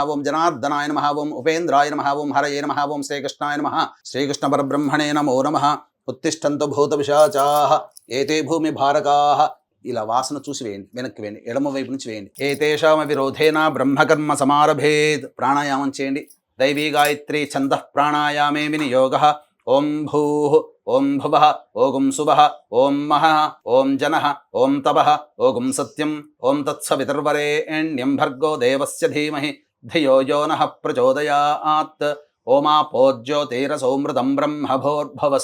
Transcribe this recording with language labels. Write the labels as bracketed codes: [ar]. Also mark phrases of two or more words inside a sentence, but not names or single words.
[sa] ఓం జనార్దనాయ నమః. ఓం ఉపేంద్రాయ నమః. ఓం హరయే నమః. ఓం శ్రీకృష్ణాయ నమః. శ్రీకృష్ణ పరబ్రహ్మణే నమో నమః. ఉత్తిష్టంతు భూత పిశాచాః ఏతే భూమి భారకాః. [te] ఇలా వాసన చూసి వేయండి, వెనక్కి వేయండి, ఎడమ వైపు నుంచి వేయండి. [sa] ఏతేషామ విరోధేన బ్రహ్మకర్మ సమారభేత్. [te] ప్రాణాయామం చేయండి. [sa] दैवी गायत्री छन्दः प्राणायामे विनियोगः ओं भूः ओं भुवः ओं सुवः ओं महः ओं जनः ओं तपः ओं सत्यम् ओं तत्सवितुर्वरेण्यं भर्गो देवस्य धीमहि धियो यो नः प्रचोदयात् ओमापोज्योतिरसौमृतं ब्रह्मभोर्भवः